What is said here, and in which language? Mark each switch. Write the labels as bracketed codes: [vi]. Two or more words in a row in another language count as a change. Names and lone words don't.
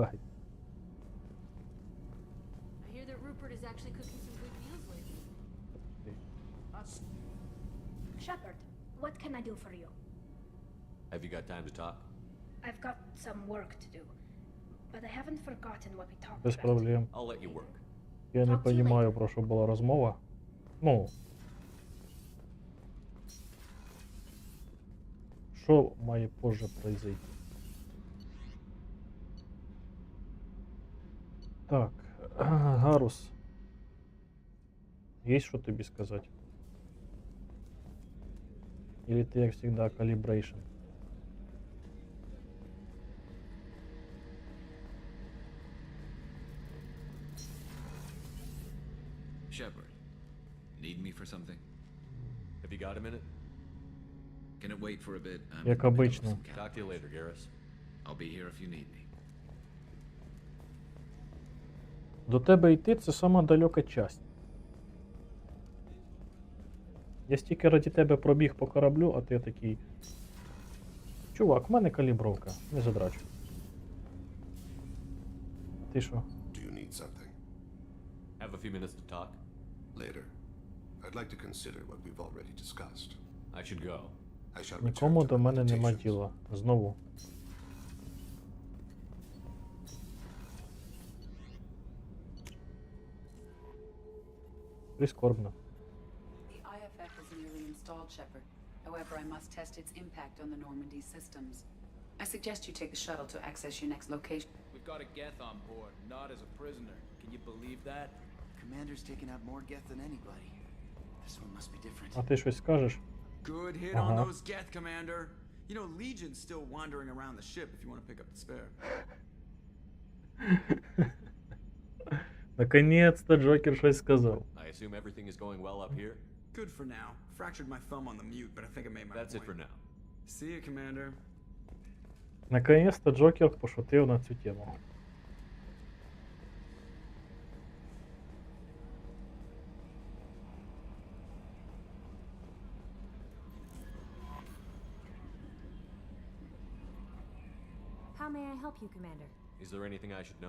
[en] I hear that Rupert is actually cooking some good meals lately. Shepard, what can I do for you? Have you got time to talk? I've got some work to do, but I haven't forgotten what we talked [uk] Без [en] about. [uk] проблем. [en] I'll let you work. [uk] Я не розумію, про що була розмова. Ну. Що має [ru] позже произойти? [uk] Так, Гарус. [ru] Есть что тобі сказать? Или ты, как всегда, [en] calibration? Shepard, need me for something? Have you got a minute? Can it wait for a bit? I'm [uk] Як [en] in the middle of [uk] обично. [en] some Talk to you later, Garrus. I'll be here if you need me. [uk] До тебе йти це сама далека часть. Я стільки раді тебе пробіг по кораблю, а ти такий. Чувак, в мене калібровка, не задрачуй. Ти що? [en] Do you need something? Have a few minutes to talk? Later. I'd like to consider what we've already discussed. I should go. I shall return [uk] Нікому [en] to [uk] до [en] my [uk] мене нема [en] meditations. [uk] діла. Знову. Прискорбно. [en] The IFF is nearly installed, Shepard. However, I must test its impact on the Normandy systems. I suggest you take the shuttle to access your next location. We've got a Geth on board, not as a prisoner. Can you believe that? Commander's taken out more Geth than anybody. This one must be different. [uk] А ти щось скажеш? [en] Good hit [uk] Ага. [en] on those Geth, Commander. You know, Legion's still wandering around the ship if you want to pick up the spare. [uk] Наконец-то Джокер щось сказав. [en] I assume everything is going well up here? Good for now. Fractured my thumb on the mute, but I think I made my That's point. it for now. See you, Commander. [uk] Наконец-то Джокер пошутив на цю тему. [en] How may I help you, Commander? Is there anything I should know?